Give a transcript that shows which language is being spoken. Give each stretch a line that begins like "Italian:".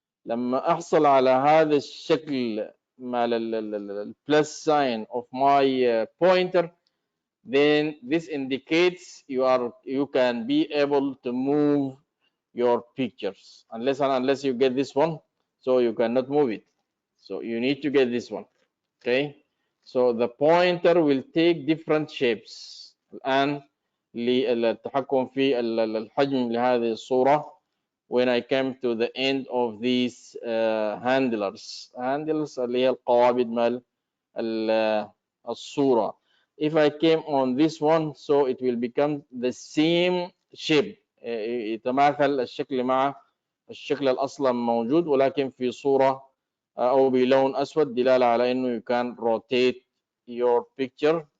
Arabic: لما احصل على هذا الشكل مال البلس
English: sign of my pointer, then this indicates you can be able to move your pictures, unless you get this one, so you cannot move it. So you need to get this one. Okay, so the pointer will take different shapes.
Arabic: الآن للتحكم في الحجم لهذه الصورة
English: when I came to the end of these handlers
Arabic: اللي هي القوابض مال الصورة.
English: If I came on this one, so it will become the same shape،
Arabic: يتماثل الشكل مع الشكل الأصلا موجود ولكن في صورة أو بلون أسود، دلالة على إنه
English: you can rotate your picture.